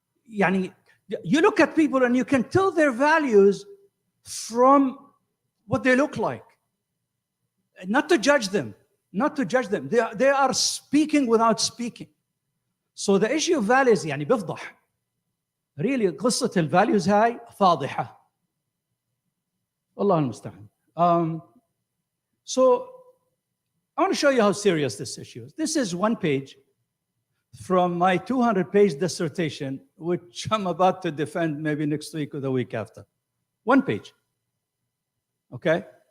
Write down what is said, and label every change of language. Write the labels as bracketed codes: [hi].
[en] Yani, you look at people and you can tell their values from what they look like. Not to judge them, not to judge them. They are speaking without speaking. So the issue of values, [ar] يعني بيفضح. Really, قصة الvalues هاي فاضحة. والله المستعان. [en] So I want to show you how serious this issue is. This is one page, from my 200-page dissertation, which I'm about to defend maybe next week or the week after. 1 page. Okay?